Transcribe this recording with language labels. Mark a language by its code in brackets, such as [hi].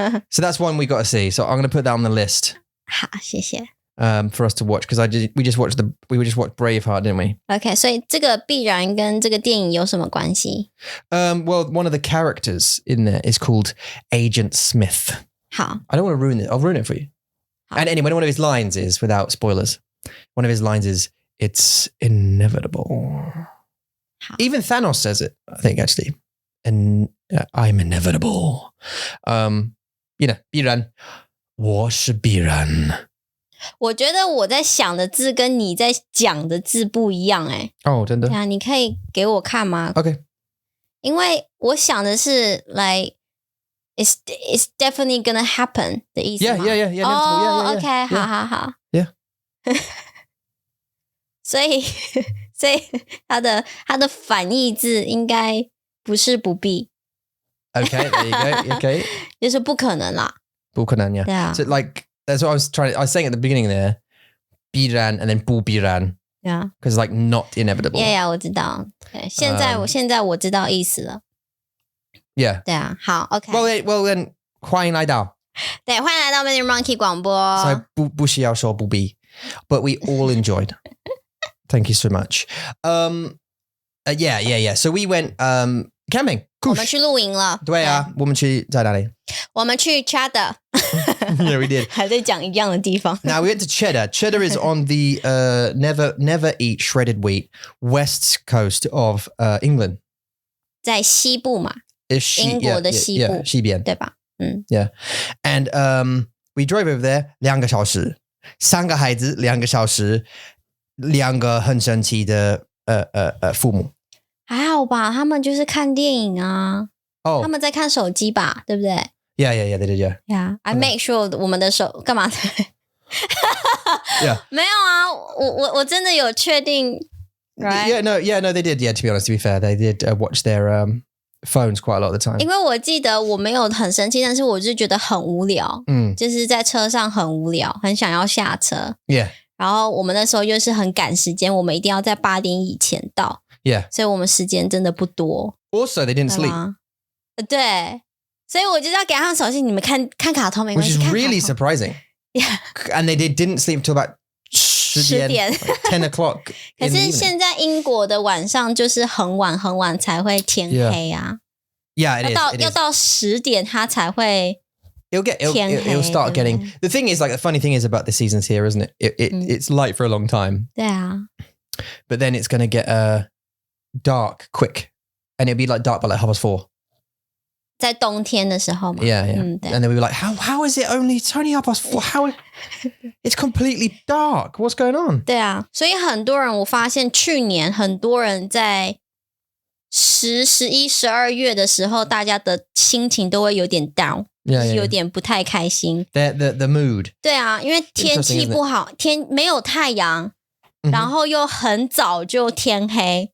[en] So that's one we got to see. So I'm going to put that on the list. [zh] 好，谢谢。 [en] For us to watch because we just watched Braveheart, didn't we? [zh] Okay, 所以这个必然跟这个电影有什么关系？ [en] Well, one of the characters in there is called Agent Smith. [zh] 好， [en] I don't want to ruin it. I'll ruin it for you. And anyway, one of his lines is, without spoilers, one of his lines is, "It's inevitable." Even Thanos says it, I think, actually. And I'm inevitable. [zh] 必然，我是必然。我觉得我在想的字跟你在讲的字不一样哎。哦，真的？对啊，你可以给我看吗 [en] ？Okay. [zh] 因为我想的是 [en] like it's definitely gonna happen [zh] 的意思吗 [en] Yeah. [zh] 哦 OK 好 [en] Yeah. [zh] 所以它的反义字应该不是不必 [en] Okay, there you go. Okay. [zh] 就是不可能啦。不可能, yeah. 对啊。 [en] So like, that's what I was saying at the beginning there, [zh] 必然 [en] and then [zh] 不必然. [en] Yeah. Because like not inevitable. Yeah, [zh] 我知道。对，现在我知道意思了。 [en] Yeah. [zh] 对啊，好 ，OK。 [en] Well then, [zh] 欢迎来到。对，欢迎来到 Mandarin Monkey 广播。所以不需要说不必 [en] but we all enjoyed. Thank you so much. Yeah. So we went camping. [zh] 我们去露营了。对啊，我们去在哪里？我们去 Cheddar. [en] Yeah, we did. [zh] 还在讲一样的地方。 [en] Now we went to Cheddar. Cheddar is on the never eat shredded wheat west coast of England. [zh] 在西部嘛，英国的西部，西边，对吧？嗯 [en] Yeah. And we drove over there [zh] 2个小时，3个孩子2个小时，2个很神奇的父母。还好吧，他们就是看电影啊。 [en] Oh. [zh] 他们在看手机吧，对不对 [en] Yeah, they did, yeah. Yeah, I make sure [zh] 我们的手干嘛 [en] ？Yeah. [zh] 没有啊，我真的有确定。 [en] Right? Yeah, no, they did. Yeah, to be honest, to be fair, they did watch their phones quite a lot of the time. [zh] 因为我记得我没有很生气，但是我就觉得很无聊。就是在车上很无聊，很想要下车。 [en] Yeah. [zh] 然后我们那时候又是很赶时间，我们一定要在8点以前到。 [en] Yeah. [zh] 所以我们时间真的不多。 [en] Also, they didn't sleep. [zh] 对，所以我就要给他们手机，你们看卡通没关系。 [en] Which is really surprising. Yeah. And they didn't sleep until about [zh] 10点 [en] 10 o'clock. [zh] 可是现在英国的晚上就是很晚才会天黑啊。 [en] Yeah, it is. [zh] 要到10点它才会。 [en] It'll start getting. The thing is, like, the funny thing is about the seasons here, isn't it? It's light for a long time. [zh] 对啊。 [en] But then it's going to get dark quick, and it'll be like dark by like 4:30. [zh] 在冬天的时候嘛。 [en] Yeah. And then we were like, how is it only? It's only 4:30. How? It's completely dark. What's going on? [zh] 对啊，所以很多人我发现去年很多人在10、11、12月的时候，大家的心情都会有点 down。有点不太开心。 [en] The mood. [zh] 对啊，因为天气不好，天没有太阳，然后又很早就天黑。